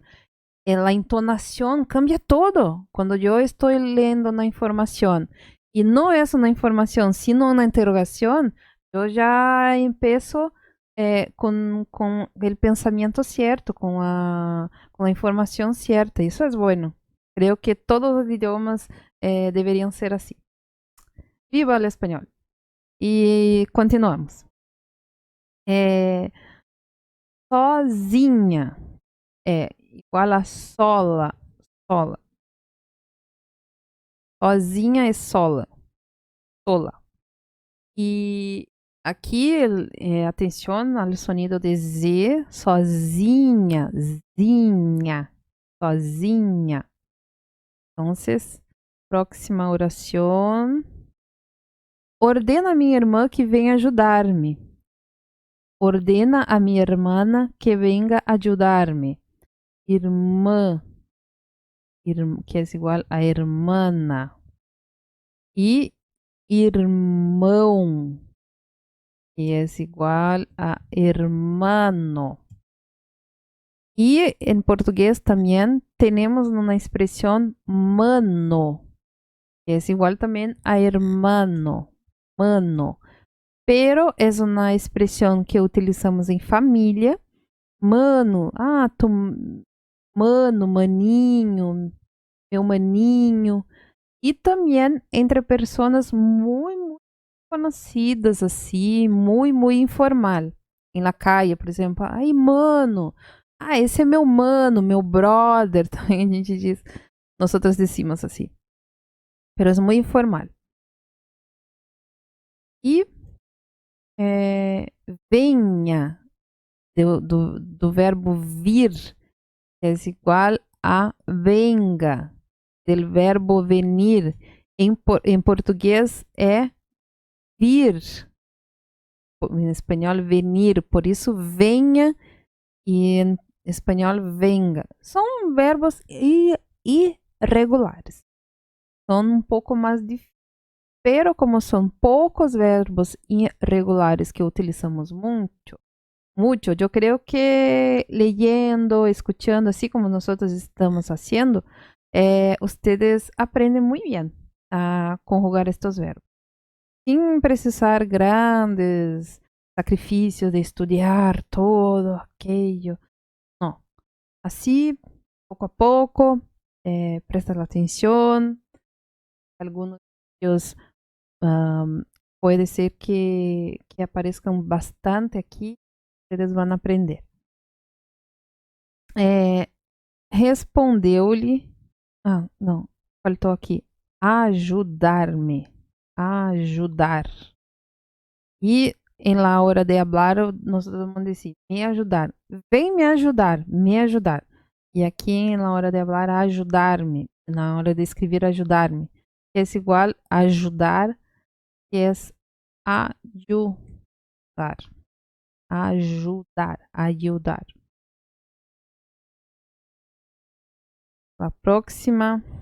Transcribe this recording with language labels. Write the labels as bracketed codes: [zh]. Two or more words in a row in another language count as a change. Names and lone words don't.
[es] La entonación cambia todo. Cuando yo estoy leyendo una información y no es una información, sino una interrogación, yo ya empiezo con el pensamiento cierto, con la información cierta. Eso es bueno. Creo que todos los idiomas deberían ser así. Viva el español. Y continuamos. [pt] Sozinha é igual a sola, sola. Sozinha é sola, sola. [es] Y aquí, atención al sonido de Z, sozinha, zinha, sozinha. Entonces, próxima oración. [pt] Ordena a minha irmã que venha ajudar-me. Ordena a minha irmã que venga ajudar-me. Irmã, que é igual a hermana. E irmão, que é igual a hermano. [es] Y en portugués también tenemos una expresión mano, que es igual también a hermano, mano. Pero es una expresión que utilizamos en familia. [pt] Mano, tu mano, maninho, meu maninho. [es] Y también entre personas muy, muy conocidas, assim, muy informal. [pt] Em [es] la calle, [pt] por exemplo, ai, mano, esse é meu mano, meu brother, também a gente diz, nós decimos assim. Pero é muito informal. E venha, do verbo vir, é igual a venga, [es] del verbo venir. [pt] Em português é vir, em espanhol venir, por isso venha, e em espanhol venga. São verbos irregulares. São um pouco mais difíceis. Pero como são poucos verbos irregulares que utilizamos muito, eu creio que [es] leyendo, escuchando, [pt] assim como nós estamos fazendo, ustedes aprendem muito bem a conjugar estes verbos. Sem precisar grandes sacrifícios de estudar [es] todo aquello. [pt] No. [es] Así, poco a poco, prestas la atención. Algunos de ellos puede ser que aparezcan bastante aquí. Ustedes van a aprender. Respondeu-lhe. [pt] Não, faltou aqui. Ajudar-me. Ajudar. E em [es] la hora de hablar, [pt] nós vamos dizer, me ajudar. Vem me ajudar, me ajudar. E aqui em [es] la hora de hablar, [pt] ajudar-me. Na hora de escrever, ajudar-me. Que é igual a ajudar, que é ajudar. Ajudar, ajudar. A próxima.